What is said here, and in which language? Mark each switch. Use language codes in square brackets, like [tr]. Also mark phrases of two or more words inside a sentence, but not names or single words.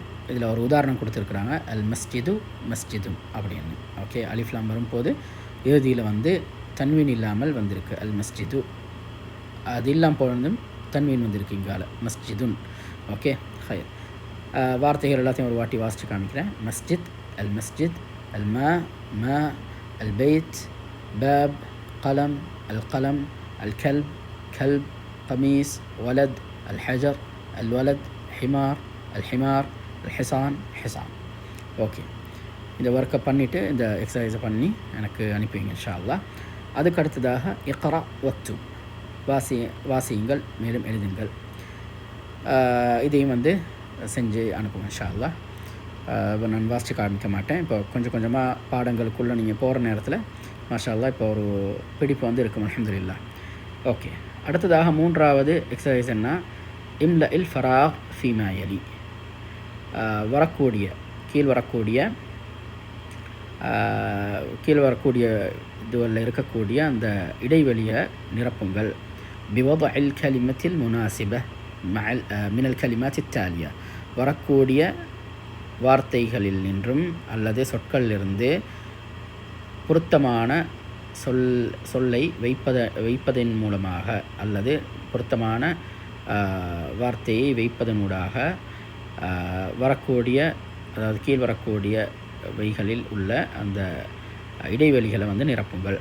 [ta] இதில் ஒரு உதாரணம் கொடுத்துருக்குறாங்க, [ar] المسجد مسجد [ta] அப்படின்னு. ஓகே. அலிஃப்லாம் வரும்போது இறுதியில் தன்வீன் இல்லாமல் வந்திருக்கு, [ar] المسجد. [ta] அது இல்லாமல் போனதும் தன்வீன் வந்திருக்கு இங்கால, மஸ்ஜிதுன். ஓகே. ஹைர். வார்த்தைகள் எல்லாத்தையும் ஒரு வாட்டி வாசித்து காமிக்கிறேன். [ar] مسجد، المسجد, الماء ماء، البيت باب، قلم القلم، الكلب كلب، قميص ولد، الحجر الولد، حمار الحمار، الحصان حصان. [ta] ஓகே, இந்த ஒர்க்கை பண்ணிவிட்டு இந்த எக்ஸசைஸை பண்ணி எனக்கு அனுப்பிவிங்க [ar] إن شاء الله. [ta] அதுக்கு அடுத்ததாக [ar] اقرأ واكتب, [ta] வாசியுங்கள் மேலும் எழுதுங்கள். இதையும் செஞ்சு அனுப்புங்க [ar] إن شاء الله. [ta] நான் வாசித்து காமிக்க மாட்டேன். இப்போ கொஞ்சம் கொஞ்சமாக பாடங்களுக்குள்ளே நீங்கள் போகிற நேரத்தில் [ar] ما شاء الله [ta] இப்போ ஒரு பிடிப்பு இருக்கும் அல்ஹம்துலில்லாஹ். ஓகே, அடுத்ததாக மூன்றாவது எக்ஸசைஸ் என்ன, [ar] املأ الفراغ فيما يلي, [ta] கீழ் வரக்கூடிய இதுவரில் இருக்கக்கூடிய அந்த இடைவெளியை நிரப்புங்கள். [ar] பிவضع الكلمة المناسبة من الكلمات التالية, [ta] வரக்கூடிய வார்த்தைகளில் நின்றும் அல்லது சொற்களிலிருந்து பொருத்தமான சொல்லை வைப்பதன் மூலமாக அல்லது பொருத்தமான வார்த்தையை வைப்பதனூடாக வரக்கூடிய, அதாவது கீழ் வரக்கூடிய வைகளில் உள்ள அந்த இடைவெளிகளை நிரப்புங்கள்.